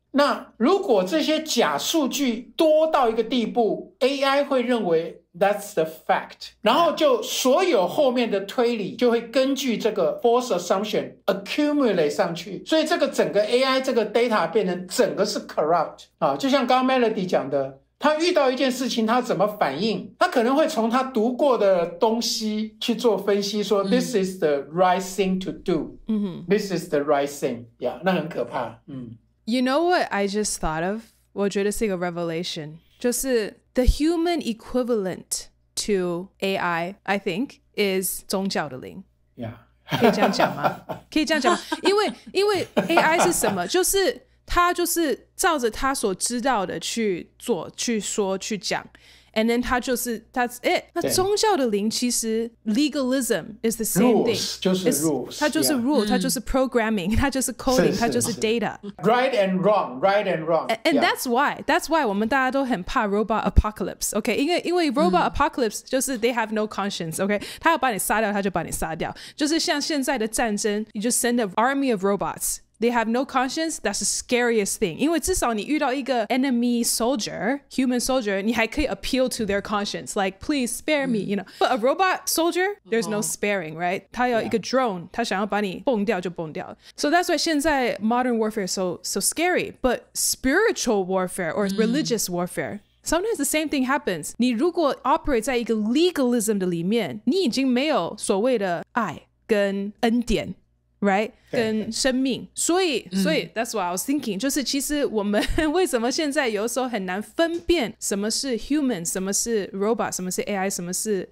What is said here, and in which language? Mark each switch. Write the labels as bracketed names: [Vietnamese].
[Chinese] 那如果這些假數據多到一個地步， AI 會認為 [English] That's the fact， [Chinese] 然後就所有後面的推理就會根據這個 false assumption accumulate 上去，所以這個整個 AI 這個 data 變成整個是 corrupt 就像剛剛 Melody 講的，他遇到一件事情他怎麼反應，他可能會從他讀過的東西去做分析，說 [English] This is the right thing to do， This is the right thing， [Chinese] 那很可怕。 [English] You know what I just thought of？ [Chinese] 我覺得是一個 [English] revelation， 就是 the human equivalent to AI, I think, is [Chinese] 宗教的靈。可以這樣講嗎？可以這樣講嗎？因為 AI 是什麼？就是他就是照着他所知道的去做、去說、去講。 [English] And then that's it。 [Chinese] 那宗教的靈其實 legalism is the same thing，就是 rules，它就是 rule， 它就是 programming， 它就是 coding， 它就是 data。Right [English] and wrong， right and wrong。And that's why [Chinese] 我們大家都很怕 [English] robot apocalypse，OK？因為 robot apocalypse 就是 they have no conscience，OK？ [Chinese] 他要把你殺掉，他就把你殺掉。就是像現在的戰爭 [English] ，you just send an army of robots。They have no conscience. That's the scariest thing. [Chinese] 因為至少你遇到一個 [English] enemy soldier, human soldier, [Chinese] 你還可以 [English] appeal to their conscience, like please spare me, you know. But a robot soldier, there's no sparing, right? [Chinese] 他有一個 drone, 他想要把你崩掉就崩掉。 [English] So that's why 現在 modern warfare is so scary. But spiritual warfare or religious warfare, sometimes the same thing happens. [Chinese] 你如果 operate 在一個 legalism 的裡面，你已經沒有所謂的愛跟恩典。Right? 跟生命，所以 [English] that's what I was thinking， [Chinese] 就是其實我們為什麼現在有時候很難分辨什麼是 human， 什麼是 robot， 什麼是 AI， 什麼是